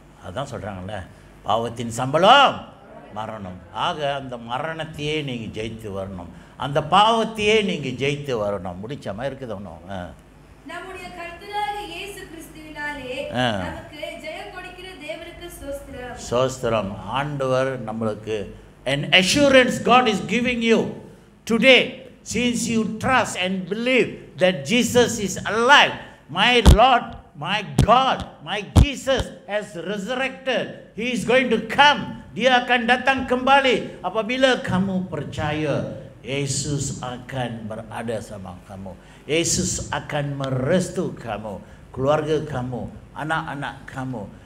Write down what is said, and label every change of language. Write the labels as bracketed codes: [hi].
[ta] அதான் சொல்கிறாங்கல்ல, பாவத்தின் சம்பளம் மரணம். ஆக அந்த மரணத்தையே நீங்கள் ஜெயித்து வரணும், அந்த பாவத்தையே நீங்கள் ஜெயித்து வரணும். முடிச்ச மாதிரி இருக்குது ஒன்றும். நம்முடைய கர்த்தராகிய இயேசு கிறிஸ்துவினாலே நமக்கு ஜெயம் கொடுக்கிற தேவனுக்கு ஸ்தோத்திரம். ஸ்தோத்திரம். ஆண்டவர் நம்மளுக்கு [en] an assurance God is giving you today, since you trust and believe that Jesus is alive. My Lord, my God, my Jesus has resurrected. He is going to come. [id] Dia akan datang kembali. Apabila kamu percaya, Yesus akan berada sama kamu. Yesus akan merestu kamu, keluarga kamu, anak-anak kamu.